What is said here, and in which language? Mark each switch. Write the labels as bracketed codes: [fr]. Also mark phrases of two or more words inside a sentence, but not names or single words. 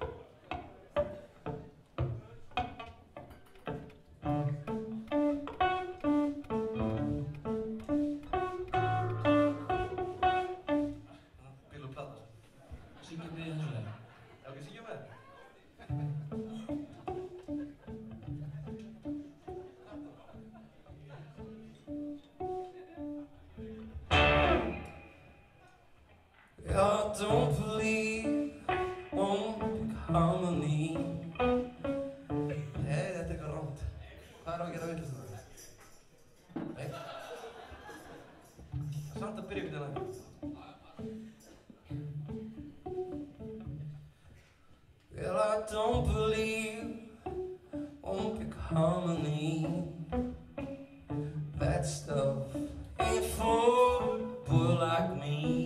[is] Bíl og plata. Syngjum við þessu þegar? Já, ekki syngjum við? [en] I don't believe one big harmony. [is] Nei, þetta er eitthvað rámt. Hvað er að gera vitlaust þarna? Nei. Það er samt að byrja einhvern veginn. [en] Well, I don't believe one big harmony. That stuff ain't for a boy like me.